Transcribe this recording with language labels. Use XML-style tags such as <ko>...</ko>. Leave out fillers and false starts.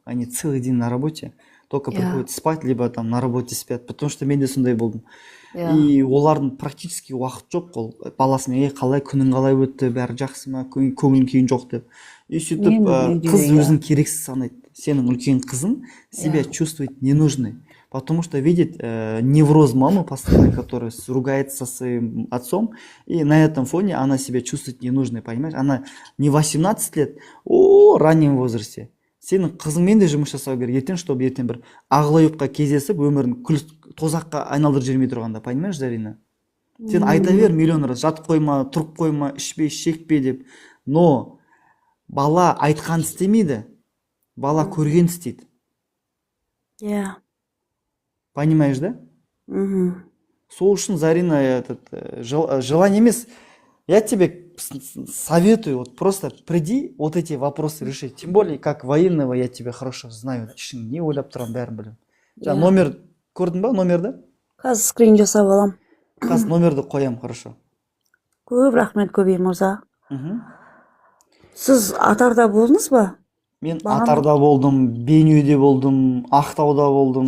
<ru>Они целый день на работе. Только приходят спать, либо там на работе спят. Потому что</ru> <kk>мен де сондай болдым.</kk> <ru>И</ru> <kk>олардың практически уақыт жоқ. Ол баласымен қалай, күнің қалай өтті, бәрі жақсы ма, көңілің күйің жоқ деп. И сөйтіп қыз өзін керексіз санайды. Сенің үлкен қызың</kk> <ru>себя чувствует ненужной. Потому что видит невроз мамы постоянно, которая ругается со своим отцом, и на этом фоне она себя чувствует ненужной, понимаешь? Она не 18 лет, в раннем возрасте.</ru> <kk>Сенің қызыңмен де жұмыс жасау керек,</kk> <ru>чтобы</ru> <kk>ертең бір ағылайыпқа кездесіп, өмірін тозаққа айналдырып жібермей тұрғанда,</kk> <ru>понимаешь,</ru> <kk>Зарина? Сен айта бер миллион раз, жатып қойма, тұрып қойма, ішпе, шекпе деп. Но бала айтқан істемейді, бала көрген істейді.</kk> <ru>Понимаешь, да?</ru> <kk>Сол үшін, Зарина, желание емес.</kk> <ru>Я тебе советую, вот просто приди вот эти вопросы решить. Тем более, как военного я тебя хорошо знаю.</ru> <kk>Ішің не ойлап тұрам, бәрін білем. Номер көрдің ба, номерді? Қазір скрин жасап алам. Қазір номерді қоям,</kk> <ru>хорошо.</ru> <kk>Көп рахмет, Көбей мырза. Сіз Атарда болдыңыз ба? Мен Бағана Атарда болдым, Бейнеуде болдым, Ақтауда болдым,</kk>